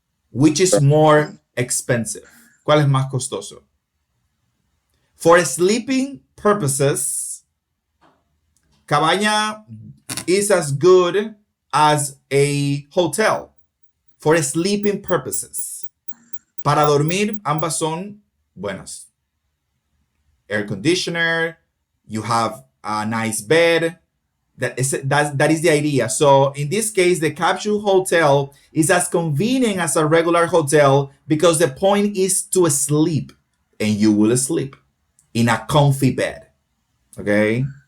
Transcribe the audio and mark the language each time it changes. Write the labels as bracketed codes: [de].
[en] Which is more expensive? [es] ¿Cuál es más costoso? [en] For sleeping purposes, cabaña is as good as a hotel. For sleeping purposes. [es] Para dormir, ambas son buenas. [en] Air conditioner, you have a nice bed. That is the idea. So in this case, the capsule hotel is as convenient as a regular hotel because the point is to sleep, and you will sleep in a comfy bed. Okay.